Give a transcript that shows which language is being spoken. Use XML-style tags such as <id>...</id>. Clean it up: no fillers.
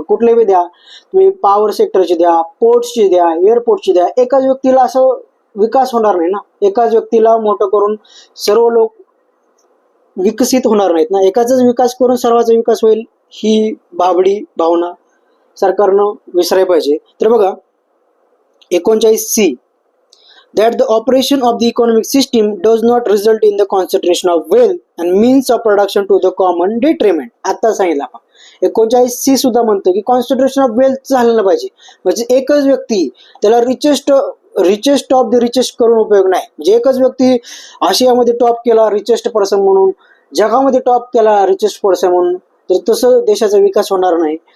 <mr>कुठले बी द्या तुम्ही, पॉवर सेक्टरची द्या, पोर्ट्सची द्या, एअरपोर्टची द्या. एकाच व्यक्तीला असं विकास होणार नाही ना, एकाच व्यक्तीला मोठं करून सर्व लोक विकसित होणार नाहीत ना, एकाचाच विकास करून सर्वांचा विकास होईल ही बाबडी भावना सरकारनं विसरायला पाहिजे. तर बघा</mr> <en>39C that the operation of the economic system does not result in the concentration of wealth and means of production to the common detriment.</en> <mr>आता सांगितलं आपण 39C सुद्धा म्हणतो की</mr> <en>concentration of wealth</en> <mr>झालं पाहिजे. म्हणजे एकच व्यक्ती त्याला</mr> <en>richest of the richest</en> <mr>करून उपयोग नाही. म्हणजे एकच व्यक्ती आशियामध्ये टॉप केला रिचेस्ट पर्सन म्हणून, जगामध्ये टॉप केला रिचेस्ट पर्सन म्हणून, तर तसं देशाचा विकास होणार नाही.</mr>